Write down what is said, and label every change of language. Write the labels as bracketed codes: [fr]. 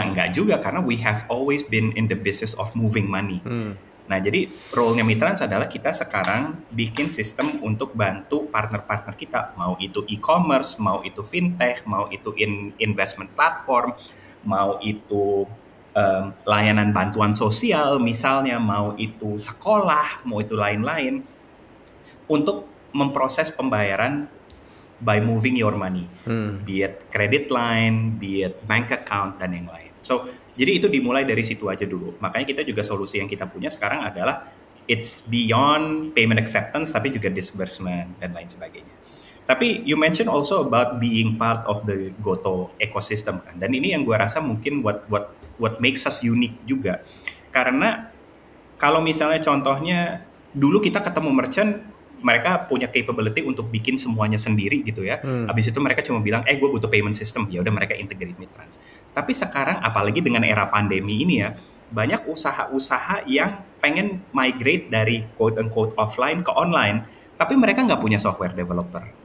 [id] Ya enggak juga, karena [en] we have always been in the business of moving money. [id] Nah, jadi role-nya Mitrans adalah kita sekarang bikin sistem untuk bantu partner-partner kita, mau itu e-commerce, mau itu fintech, mau itu investment platform, mau itu layanan bantuan sosial misalnya, mau itu sekolah, mau itu lain-lain, untuk memproses pembayaran [en] by moving your money, be it credit line, be it bank account, [id] dan yang lain. So, jadi itu dimulai dari situ aja dulu. Makanya kita juga solusi yang kita punya sekarang adalah [en] it's beyond payment acceptance, [id] tapi juga disbursement dan lain sebagainya. [en] Tapi you mentioned also about being part of the Goto ecosystem kan. [id] Dan ini yang gue rasa mungkin [en] what makes us unique [id] juga. Karena kalau misalnya contohnya dulu kita ketemu merchant, mereka punya capability untuk bikin semuanya sendiri gitu ya. Habis itu mereka cuma bilang, gue butuh payment system. Ya udah mereka integrate Mitrans. Tapi sekarang apalagi dengan era pandemi ini ya, banyak usaha-usaha yang pengen migrate dari quote unquote offline ke online, tapi mereka nggak punya software developer.